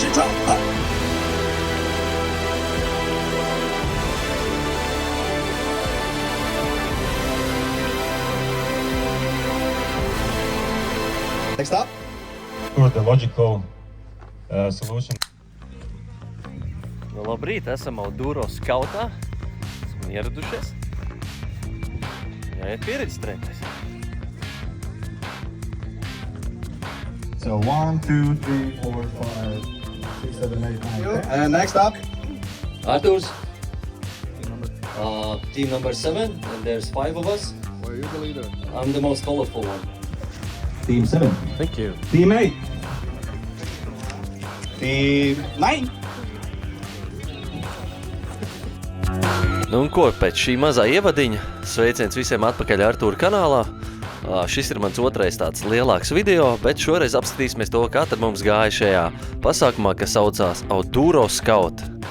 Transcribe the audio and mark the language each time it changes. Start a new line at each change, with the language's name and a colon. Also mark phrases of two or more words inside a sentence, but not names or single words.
Chinese: 起床，好。
English: Next up. For the logical solution.
Latvian: Nu, labrīt, esam Auduro skautā. Esam ieradušies. Jāiet piereģistrēties.
English: So 1, 2, 3, 4, 5, 6, 7, 8, 9, 10. And next up. Arturs. Team number 7, and there's 5 of us. Well, you're the leader. I'm the most colorful one. Team 7. Thank you. Team 8. Team 9.
Latvian: Nu un ko, pēc šī mazā ievadiņa sveiciens visiem atpakaļ Artūra kanālā. Šis ir mans otrais tāds lielāks video, bet šoreiz apskatīsimies to, kā tad mums gāja šajā pasākumā, kas saucās Auduro Scout.